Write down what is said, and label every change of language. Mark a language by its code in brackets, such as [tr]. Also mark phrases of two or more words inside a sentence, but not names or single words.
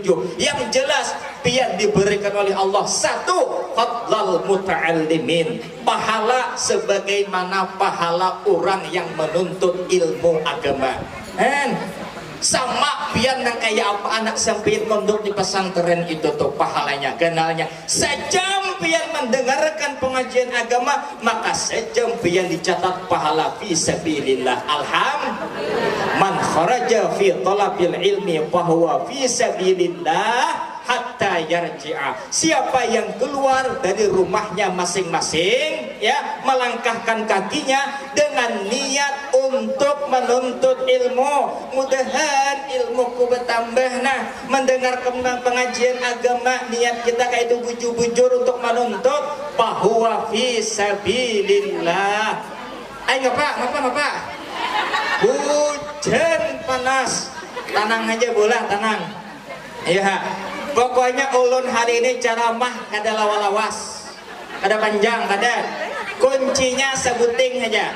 [bjn] Yang jelas pian diberikan oleh Allah 1 [ar] فضل المتعلمين, [bjn] pahala sebagaimana pahala orang yang menuntut ilmu agama. Sama pian nang kayak apa anak sampai mondok di pesantren itu tuh pahalanya kenalnya sejam pian mendengarkan pengajian agama, maka sejam pian dicatat pahala [ar] في سبيل الله. من خرج في طلب العلم فهو في سبيل الله حتى يرجع. [bjn] Siapa yang keluar dari rumahnya masing-masing ya, melangkahkan kakinya dengan niat untuk menuntut ilmu, mudahan ilmuku bertambah. Nah, mendengar pengajian agama niat kita kayak itu bujur-bujur untuk menuntut, bahwa [ar] في سبيل الله. [bjn] Ayo ngapa? Hujan panas, tenang aja bola, tenang. Iya. Pokoknya ulun hari ini ceramah kada lawas, kada panjang, kada. Kuncinya sebuting aja.